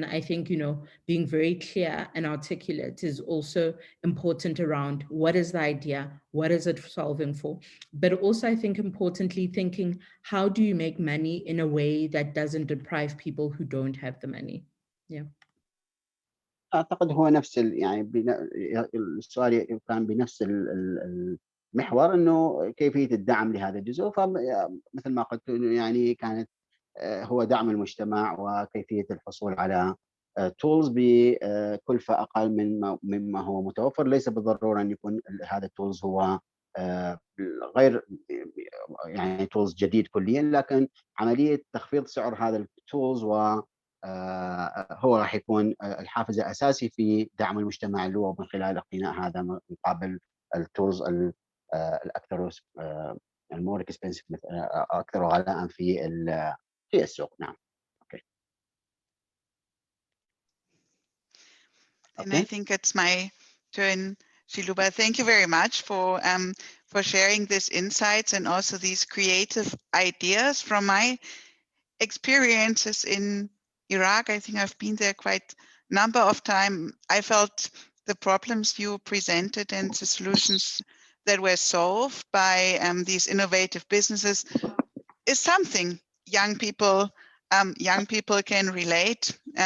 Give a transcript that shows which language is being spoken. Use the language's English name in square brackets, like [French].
[English] And I think, you know, being very clear and articulate is also important around what is the idea, what is it solving for? But also I think importantly thinking, how do you make money in a way that doesn't deprive people who don't have the money? Yeah. [Arabic] اعتقد هو نفس يعني السؤال كان بنفس المحور انه كيفيه الدعم لهذا الجزء، فمثل ما قلت يعني كانت هو دعم المجتمع وكيفيه الحصول على تولز بكلفه اقل مما هو متوفر. ليس بالضروره ان يكون هذا التولز هو غير يعني تولز جديد كليا، لكن عمليه تخفيض سعر هذا التولز و هو راح يكون الحافز الاساسي في دعم المجتمع اللي هو من خلال اقتناء هذا مقابل التولز الاكثر [English] المور اكسبنسيف [Arabic] اكثر غلاء في السوق. نعم. اوكي. [English] And I think it's my turn, Shiluba. Thank you very much for sharing these insights and also these creative ideas. From my experiences in Iraq. I think I've been there quite a number of times. I felt the problems you presented and the solutions that were solved by these innovative businesses is something young people can relate.